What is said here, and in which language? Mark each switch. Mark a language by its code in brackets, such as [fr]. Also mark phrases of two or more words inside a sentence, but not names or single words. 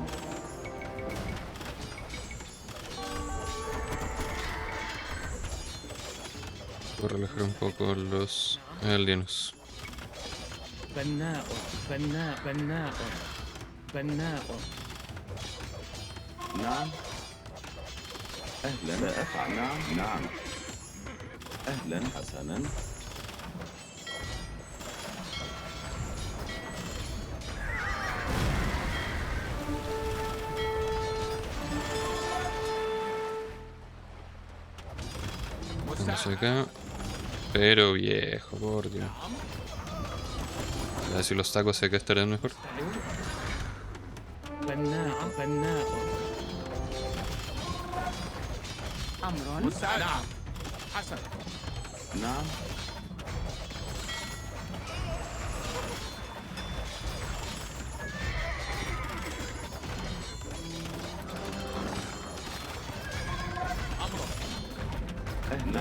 [es] Voy a relajar un poco los alienos. [ar] بناء. بناء. بناء. بناء. نعم. أهلا. سأفعل. نعم. نعم. أهلا. حسنا. [es] Vamos acá. Pero viejo, por Dios. A ver si los tacos acá estarán mejor. [ar] بناء. بناء. أمر. مساعد. نعم. حسن. نعم. أهلا.